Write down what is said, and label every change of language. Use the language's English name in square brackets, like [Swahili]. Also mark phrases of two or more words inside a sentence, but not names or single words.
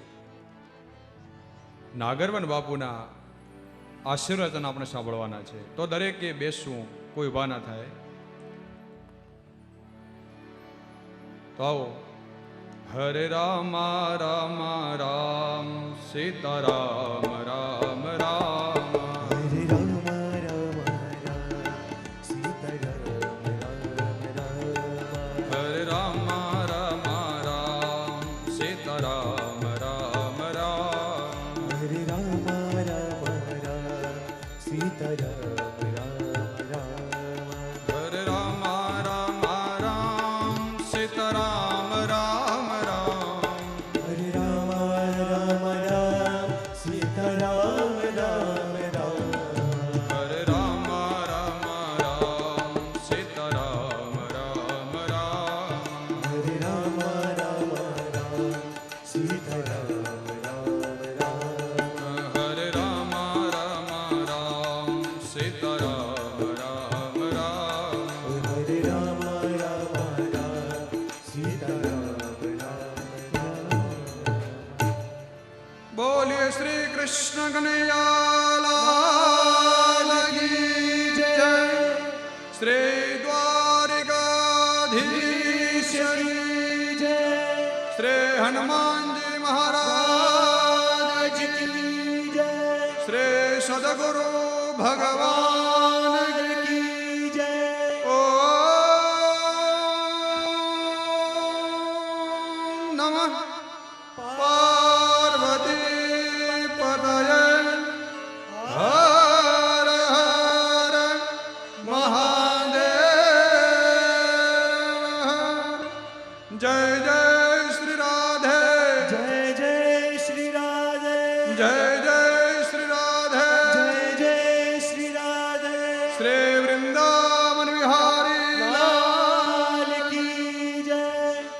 [Gujarati] નાગરવન બાપુના આશીર્વચન આપણે સાંભળવાના છે તો દરેકે બેસવું કોઈ ઊભા ના થાય તો આવો હરે રામ રામ રામ સીતારામ રામ રામ [Hindi] हरे राम राम राम सीता राम राम राम હરે રામ રામ રામ સીતારામ રામ રામ हरे राम राम राम सीता राम राम राम હરે રામ રામ રામ સીતારામ રામ રામ हरे राम राम राम सीता राम राम राम હરે રામ રામ રામ સીતારામ રામ રામ हरे राम राम राम सीता राम राम राम હરે રામ રામ રામ સીતારામ રામ રામ हरे राम राम राम सीता राम राम राम બોલીએ श्री कृष्ण कनैयालाल की जय श्री द्वारिकाधीश की जय श्री हनुमानजी महाराज की जय શ્રી સદગુરુ ભગવાન की जय ओम नमः पार्वती पतये हर हर महादेव जय जय श्री राधे जय जय श्री राधे जय जय श्री राधे जय जय श्री राधे શ્રી વૃંદાવન વિહારી लाल की जय